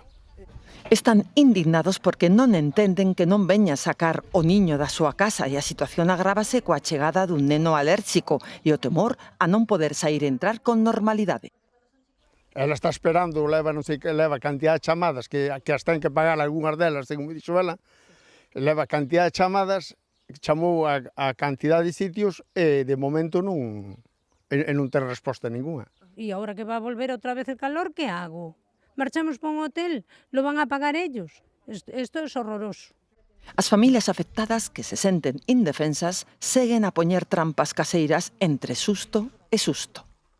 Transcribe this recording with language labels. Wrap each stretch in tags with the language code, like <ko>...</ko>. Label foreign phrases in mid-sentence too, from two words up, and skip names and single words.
<gl>Están indignados porque non entenden que non veña a sacar o niño da súa casa e a situación agrávase coa chegada dun neno alérxico e o temor a non poder sair e entrar con normalidade. Ela está esperando, leva cantidad de chamadas, que as ten que pagar algunhas delas, según me dixo ela, leva cantidad de chamadas, chamou a cantidad de sitios e de momento non ten resposta ninguna.</gl> <es>Y ahora que va a volver otra vez el calor, ¿qué hago? ¿Marchamos para un hotel? ¿Lo van a pagar ellos? Esto es horroroso.</es> <gl>As familias afectadas, que se senten indefensas, seguen a poñer trampas caseiras entre susto e susto.</gl>